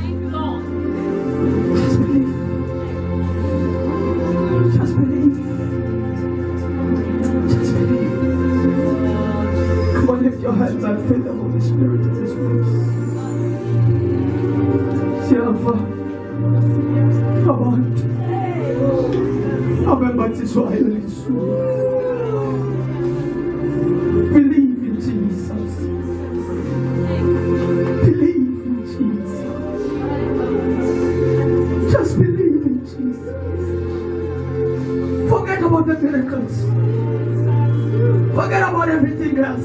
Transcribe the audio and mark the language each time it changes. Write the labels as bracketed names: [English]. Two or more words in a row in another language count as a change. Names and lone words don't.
[English] Just believe. Just believe. Just believe. Come on, lift your hands and feel the Holy Spirit in this place. Jehovah, [North Ndebele] abantu abembathiswayo lisu. [English] Believe in Jesus. Believe in Jesus. Just believe in Jesus. Forget about the miracles. Forget about everything else.